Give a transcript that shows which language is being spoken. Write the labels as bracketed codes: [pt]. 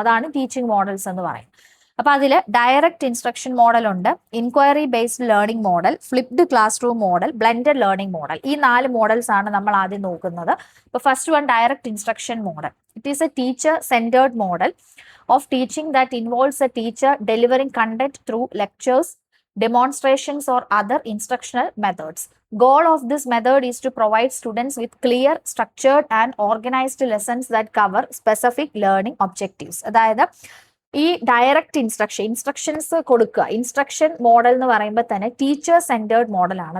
[ml] അതാണ് teaching models എന്ന് പറയുന്നത്. അപ്പൊ അതില് ഡയറക്റ്റ് ഇൻസ്ട്രക്ഷൻ മോഡൽ ഉണ്ട്, inquiry based learning model, flipped class room model, blended learning model. ഈ 4 മോഡൽസ് ആണ് നമ്മൾ ആദ്യം നോക്കുന്നത്. അപ്പൊ first one, direct instruction model. [en] It is a teacher centred model of teaching that involves a teacher delivering content through lectures, demonstrations or other instructional methods. Goal of this method is to provide students with clear, structured and organized lessons that cover specific learning objectives. [ml] അതായത് ഈ direct instructions കൊടുക്കുക, instruction model എന്ന് പറയുമ്പോൾ തന്നെ teacher centred മോഡലാണ്.